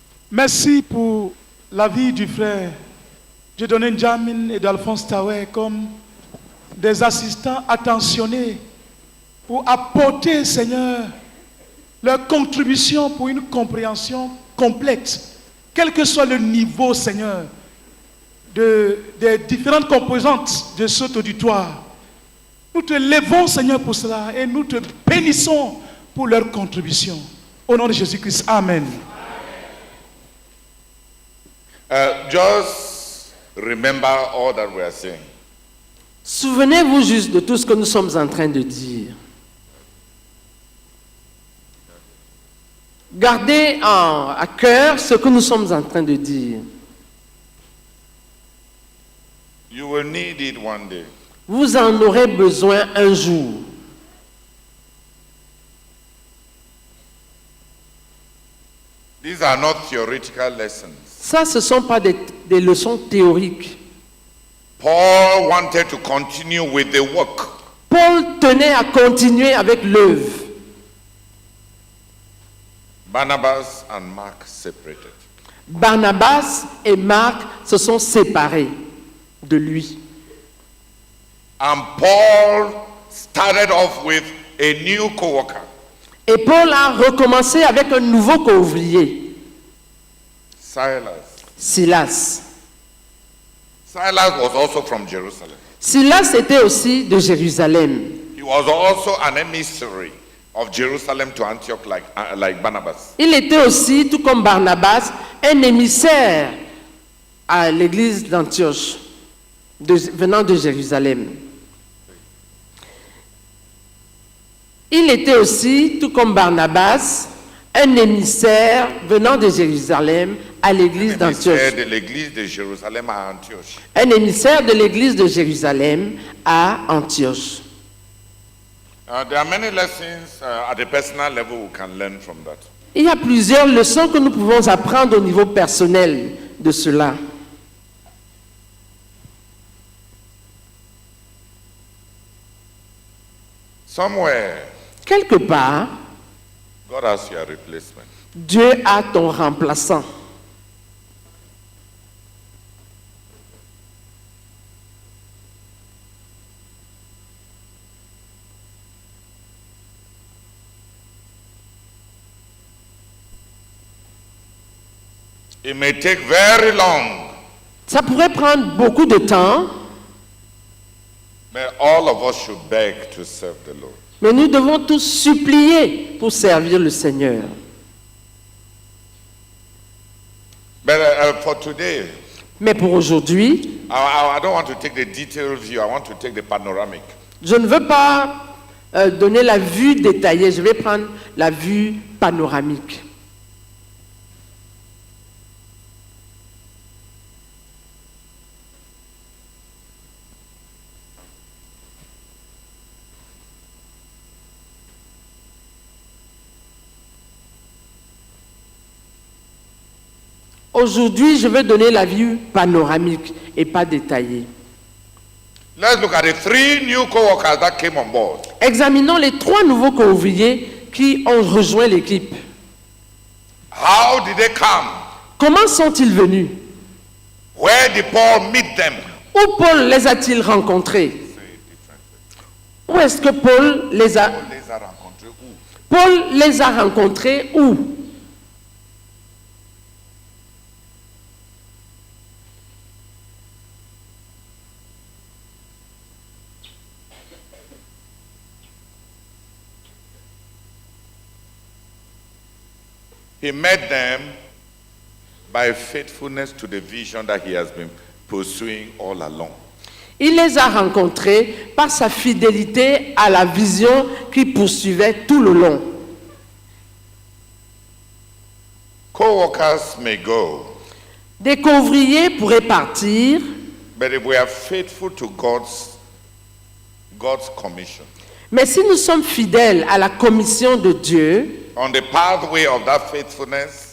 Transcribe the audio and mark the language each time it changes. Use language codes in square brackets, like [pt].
[fr] Merci pour la vie du frère Dieudonné Jamin et d'Alphonse Tawé comme des assistants attentionnés pour apporter, Seigneur, leur contribution pour une compréhension complète, quel que soit le niveau, Seigneur, des différentes composantes de cet auditoire. Nous te levons, Seigneur, pour cela et nous te bénissons pour leur contribution. Au nom de Jésus-Christ, Amen. [en] Just remember all that we are saying. [fr] Souvenez-vous juste de tout ce que nous sommes en train de dire. Gardez à cœur ce que nous sommes en train de dire. [en] You will need it one day. [fr] Vous en aurez besoin un jour. [en] These are not theoretical lessons. [fr] Ça, ce ne sont pas des leçons théoriques. [en] Paul wanted to continue with the work. [fr] Paul tenait à continuer avec l'œuvre. [en] Barnabas and Mark separated. [fr] Barnabas et Marc se sont séparés de lui. [en] And Paul started off with a new co-worker. [fr] Et Paul a recommencé avec un nouveau co-ouvrier, Silas. [en] Silas was also from Jerusalem. [fr] Silas était aussi de Jérusalem. [en] He was also an emissary of Jerusalem to Antioch like Barnabas. [fr] Il était aussi, tout comme Barnabas, un émissaire à l'église d'Antioche, venant de Jérusalem. Il était aussi, tout comme Barnabas, un émissaire venant de Jérusalem à l'église d'Antioche. De l'église de Jérusalem à Antioche. Un émissaire de l'église de Jérusalem à Antioche. [en] There are many lessons at a personal level we can learn from that. [fr] Il y a plusieurs leçons que nous pouvons apprendre au niveau personnel de cela. [en] Somewhere, [fr] Quelque part, [en] God has your replacement. [fr] Dieu a ton remplaçant. [en] It may take very long, [fr] Ça pourrait prendre beaucoup de temps, [en] but all of us should beg to serve the Lord. [fr] mais nous devons tous supplier pour servir le Seigneur. [en] But for today, [fr] Mais pour aujourd'hui, [en] I don't want to take the detailed view. I want to take the panoramic. [fr] je ne veux pas donner la vue détaillée, je vais prendre la vue panoramique. Aujourd'hui, je vais donner la vue panoramique et pas détaillée. [en] Let's look at the 3 new co-workers that came on board. [fr] Examinons les 3 nouveaux co-ouvriers qui ont rejoint l'équipe. [en] How did they come? [fr] Comment sont-ils venus? [en] Where did Paul meet them? [fr] Où Paul les a-t-il rencontrés? Où est-ce que Paul les a... Paul les a rencontrés où? Paul les a rencontrés où? [en] He met them by faithfulness to the vision that he has been pursuing all along. [fr] Il les a rencontrés par sa fidélité à la vision qu'il poursuivait tout le long. [en] Co-workers may go, [fr] Des co-ouvriers pourraient partir, [en] But if we are faithful to God's commission, [fr] Mais si nous sommes fidèles à la commission de Dieu, [en] on the pathway of that faithfulness,